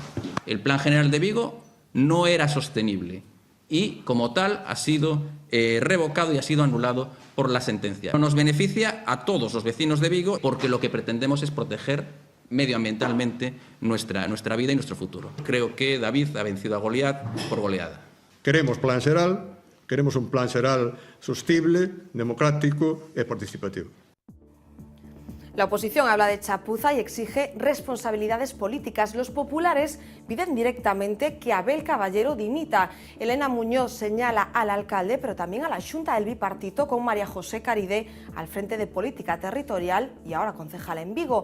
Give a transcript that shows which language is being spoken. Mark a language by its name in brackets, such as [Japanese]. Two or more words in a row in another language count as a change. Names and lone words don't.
[Spanish] El Plan General de Vigo no era sostenible y, como tal, ha sido revocado y ha sido anulado por la sentencia. Nos beneficia a todos los vecinos de Vigo porque lo que pretendemos es proteger medioambientalmente nuestra vida y nuestro futuro. Creo que David ha vencido a Goliat por goleada. [Galician] Queremos plan xeral, queremos un plan xeral sostible, democrático e participativo. [Spanish] La oposición habla de chapuza y exige responsabilidades políticas. Los populares piden directamente que Abel Caballero dimita. Elena Muñoz señala al alcalde, pero también a la Xunta del Bipartito, con María José Caridé al frente de Política Territorial y ahora concejal en Vigo.